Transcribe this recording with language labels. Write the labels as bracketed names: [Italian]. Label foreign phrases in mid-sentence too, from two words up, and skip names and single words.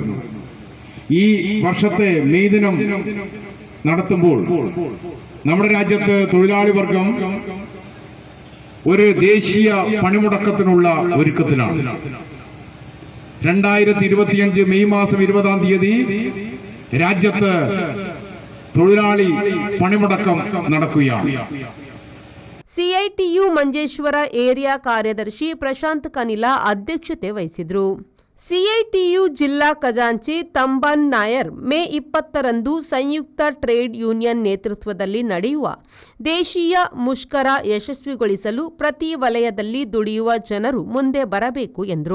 [Malayalam] ഈ വർഷത്തെ മെയ് ദിനം നടത്തുമ്പോൾ നമ്മുടെ രാജ്യത്ത് തൊഴിലാളി വർഗം ഒരു ദേശീയ പണിമുടക്കത്തിനുള്ള ഒരുക്കത്തിലാണ്. 2025 മെയ് മാസം 20-ാം തീയതി രാജ്യത്ത് തൊഴിലാളി പണിമുടക്കം നടക്കുകയാണ്. [Kannada] ಸಿಐಟಿಯು ಮಂಜೇಶ್ವರ ಏರಿಯಾ ಕಾರ್ಯದರ್ಶಿ ಪ್ರಶಾಂತ್ ಕನಿಲಾ ಅಧ್ಯಕ್ಷತೆ ವಹಿಸಿದರು. ಸಿಐಟಿಯು ಜಿಲ್ಲಾ ಖಜಾಂಚಿ ತಂಬನ್ ನಾಯರ್ ಮೇ 20ರಂದು ಸಂಯುಕ್ತ [English] trade union [Kannada] ನೇತೃತ್ವದಲ್ಲಿ ನಡೆಯುವ ದೇಶೀಯ ಮುಷ್ಕರ ಯಶಸ್ವಿಗೊಳಿಸಲು ಪ್ರತಿ ವಲಯದಲ್ಲಿ ದುಡಿಯುವ ಜನರು ಮುಂದೆ ಬರಬೇಕು ಎಂದರು.